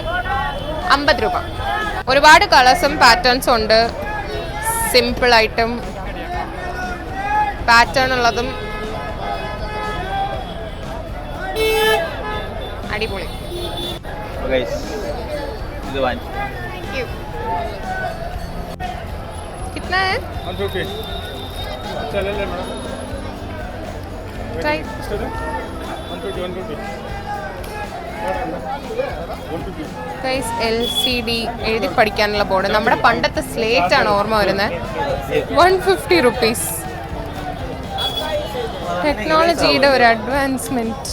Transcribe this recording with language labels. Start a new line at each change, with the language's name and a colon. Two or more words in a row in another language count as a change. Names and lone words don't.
Malayalam: 50 രൂപ. ഒരുപാട് കളേഴ്സും പാറ്റേൺസും ഉണ്ട്. സിമ്പിളായിട്ടും പാറ്റേൺ ഉള്ളതും അടിപൊളി. ഇത് വാങ്ങിച്ചു.
Hindi: कितना है? 150. अच्छा ले ले मैडम. ट्राई. 150.
Malayalam: ഗൈസ് LCD എഴുതി പഠിക്കാനുള്ള ബോർഡ്. നമ്മുടെ പണ്ടത്തെ സ്ലേറ്റ് ആണ് ഓർമ്മ വരുന്നത്. 150 റുപ്പീസ്. ടെക്നോളജിയുടെ ഒരു അഡ്വാൻസ്മെന്റ്.